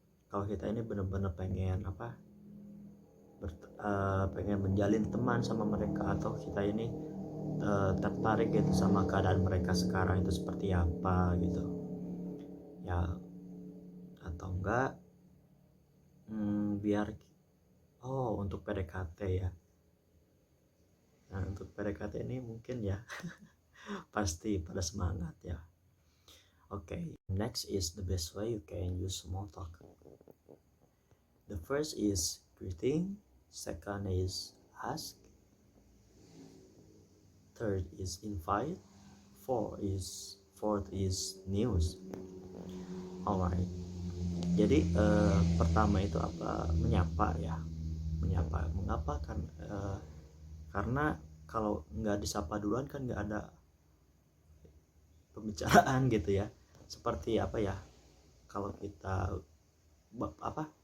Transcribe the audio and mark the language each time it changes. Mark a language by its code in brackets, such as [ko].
[id] Kalau kita ini benar-benar pengen apa, pengen menjalin teman sama mereka, atau kita ini tertarik gitu sama keadaan mereka sekarang itu seperti apa gitu ya, atau enggak biar untuk PDKT ya. Nah untuk PDKT ini mungkin ya pasti pada semangat ya. [en] Okay, next is the best way you can use small talk. The first is greeting, second is ask, third is invite, fourth is news. Alright. [id] Jadi pertama itu apa, menyapa ya. Menyapa. Mengapa kan? Karena kalau nggak disapa duluan kan nggak ada pembicaraan gitu ya. Seperti apa ya? Kalau kita apa?